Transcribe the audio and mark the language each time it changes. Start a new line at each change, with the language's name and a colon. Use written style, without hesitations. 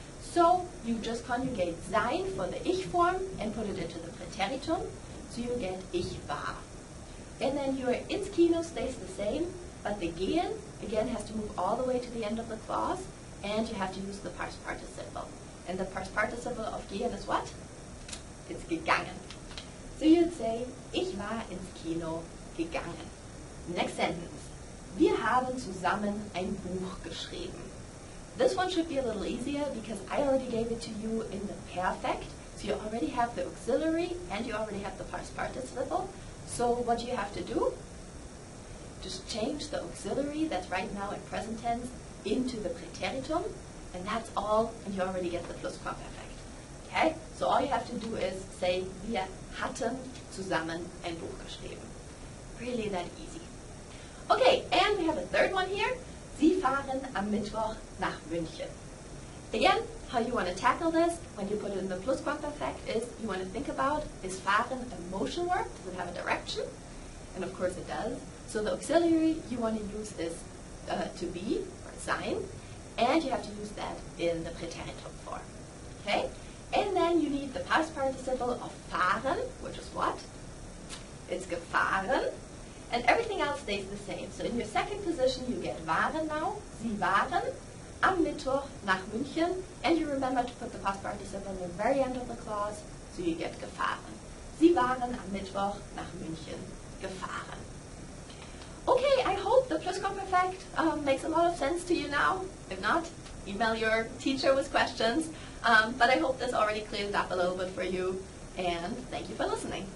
English: So you just conjugate sein for the ich form and put it into the Präteritum, so you get
German: ich war.
English: And then your ins Kino stays the same, but the gehen, again, has to move all the way to the end of the clause, and you have to use the past participle. And the past participle of gehen is what? It's gegangen. So you'd say,
German: ich war ins Kino gegangen.
English: Next sentence.
German: Wir haben zusammen ein Buch geschrieben.
English: This one should be a little easier because I already gave it to you in the perfect. So you already have the auxiliary and you already have the past participle. So what you have to do? Just change the auxiliary that's right now in present tense into the Präteritum, and that's all, and you already get the Plusquamperfekt. Okay? So all you have to do is say,
German: wir hatten zusammen ein Buch geschrieben.
English: Really that easy. Okay, and we have a third one here.
German: Sie fahren am Mittwoch nach München.
English: Again, how you want to tackle this when you put it in the Plusquamperfekt is you want to think about, is fahren a motion verb? Does it have a direction? And of course it does. So the auxiliary you want to use is to be, or sein, and you have to use that in the Präteritum form. Okay? And then you need the past participle of fahren, which is what? It's gefahren. And everything else stays the same. So in your second position, you get waren now.
German: Sie waren am Mittwoch nach München.
English: And you remember to put the past participle in the very end of the clause, so you get gefahren.
German: Sie waren am Mittwoch nach München gefahren.
English: Okay, I hope the Plusquamperfekt makes a lot of sense to you now. If not, email your teacher with questions. But I hope this already cleared it up a little bit for you. And thank you for listening.